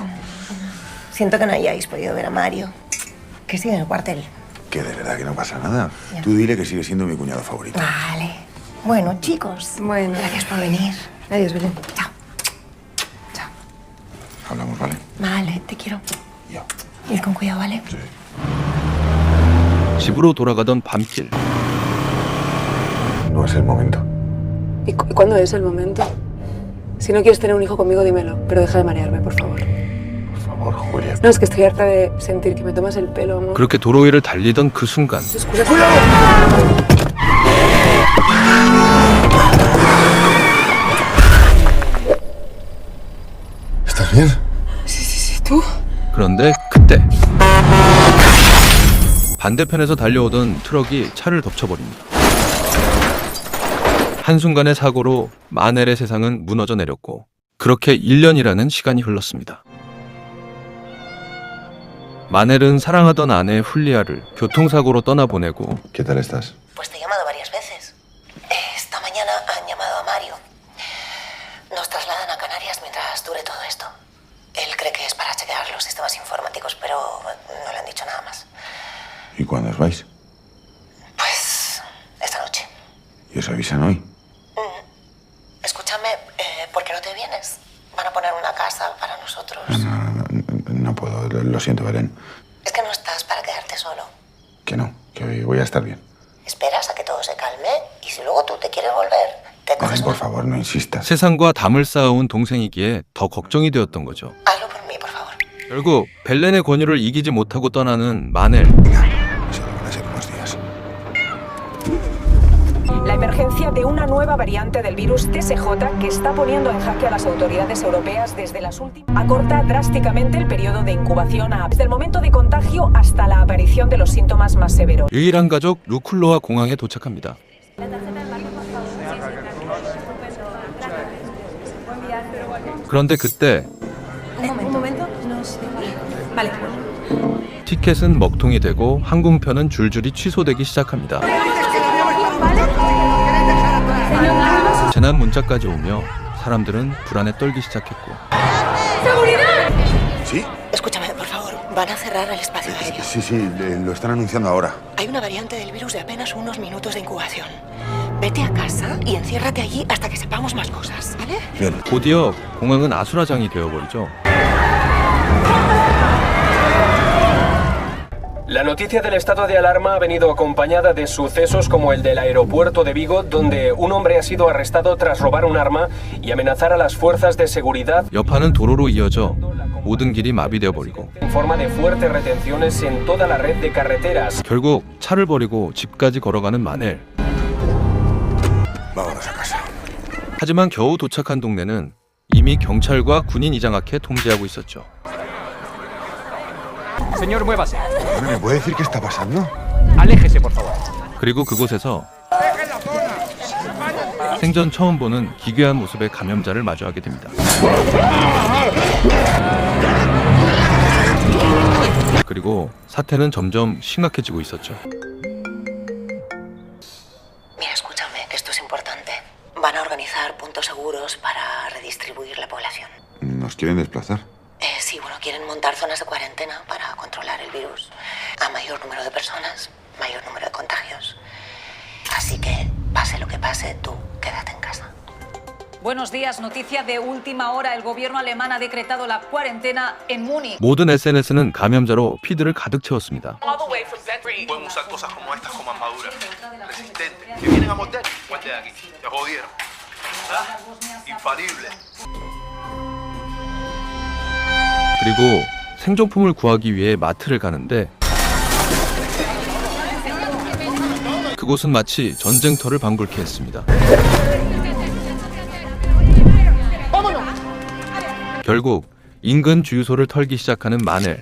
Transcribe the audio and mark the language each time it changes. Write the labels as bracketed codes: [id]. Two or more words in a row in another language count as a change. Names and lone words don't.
[es] Siento que no hayáis podido ver a Mario, que sigue en el cuartel. Que de verdad que no pasa nada. Ya. Tú dile que sigue siendo mi cuñado favorito. Vale. Bueno, chicos. Bueno. Gracias por venir. Adiós, Belén. Chao. Chao. Hablamos, ¿vale? Vale, te quiero. Yo. Ir con cuidado, ¿vale? Sí. [ko] 집으로 돌아가던 밤길. [es] No es el momento. ¿Y cuándo es el momento? Si no quieres tener un hijo conmigo, dímelo, pero deja de marearme, por favor. Por favor, Julia. No, es que estoy harta de sentir que me tomas el pelo, amor. [ko] 그렇게 도로 위를 달리던 그 순간 [es] Excusa. ¿Estás bien? Sí, ¿tú? [ko] 그런데 그때 반대편에서 달려오던 트럭이 차를 덮쳐버립니다. 한순간의 사고로 마넬의 세상은 무너져 내렸고 그렇게 1년이라는 시간이 흘렀습니다. 마넬은 사랑하던 아내 훌리아를 교통사고로 떠나보내고 [es] ¿Qué tal estás? Pues te he llamado varias veces. Esta mañana han llamado a Mario. Nos trasladan a Canarias mientras dure todo esto. Él cree que es para chequear los sistemas informáticos, pero no le han dicho nada más. ¿Y cuándo os vais? Pues esta noche. ¿Y os avisan hoy? Escúchame, ¿por qué no te vienes? Van a poner una casa para nosotros. No puedo, lo siento, Belén. Es que no estás para quedarte solo. Que no, que hoy voy a estar bien. Esperas a que todo se calme y si luego tú te quieres volver, te Belén, coges por una... favor, no insistas. [ko] 세상과 담을 쌓아온 동생이기에 더 걱정이 되었던 거죠. [es] Hazlo por mí, por favor. [ko] 결국 벨렌의 권유를 이기지 못하고 떠나는 마넬. [es] Solo van a ser unos días. La emergencia de una nueva variante del virus TSJ que está poniendo en jaque a las autoridades europeas desde las últimas... Acorta drásticamente el periodo de incubación desde el momento de contagio hasta la aparición de los síntomas más severos. [ko] 유일한 가족 루쿨로아 공항에 도착합니다. 그런데 그때 [es] Un momento. No sé. Vale. [ko] 티켓은 먹통이 되고 항공편은 줄줄이 취소되기 시작합니다. 재난 문자까지 오며 사람들은 불안에 떨기 시작했고 [es] ¿Sí? Escúchame, por favor, van a cerrar el espacio aéreo. Sí, lo están anunciando ahora. Hay una variante del virus de apenas unos minutos de incubación. Vete a casa y enciérrate allí hasta que sepamos más cosas, ¿vale? Bien. [ko] 곧이어 공항은 아수라장이 되어버리죠. [es] La noticia del estado de alarma ha venido acompañada de sucesos como el del aeropuerto de Vigo, donde un hombre ha sido arrestado tras robar un arma y amenazar a las fuerzas de seguridad. [ko] 여파는 도로로 이어져 모든 길이 마비되어 버리고 [es] En forma de fuertes retenciones en toda la red de carreteras. [ko] 결국 차를 버리고 집까지 걸어가는 마넬. [es] Vámonos a casa. [ko] 하지만 겨우 도착한 동네는 이미 경찰과 군인 이장학회 통제하고 있었죠. [es] Señor, muévase. ¿Me puede decir qué está pasando? Aléjese, por favor. [ko] 그리고 그곳에서 생전 처음 보는 기괴한 모습의 감염자를 마주하게 됩니다. 그리고 사태는 점점 심각해지고 있었죠. [es] Mira, escúchame, que esto es importante. Van a organizar puntos seguros para redistribuir la población. ¿Nos quieren desplazar? Sí, bueno, quieren montar zonas de cuarentena para controlar el virus. A mayor número de personas, mayor número de contagios. Así que, pase lo que pase, tú quédate en casa. Buenos días, noticia de última hora. El gobierno alemán ha decretado la cuarentena en Múnich. [ko] 모든 SNS는 감염자로 피드를 가득 채웠습니다. [es] Pueden usar cosas como estas como armaduras resistentes que vienen a morder. Muerte de aquí, te jodieron. ¿Ah? Infalible. [ko] 그리고 생존품을 구하기 위해 마트를 가는데 그곳은 마치 전쟁터를 방불케 했습니다. 결국 인근 주유소를 털기 시작하는 마넬.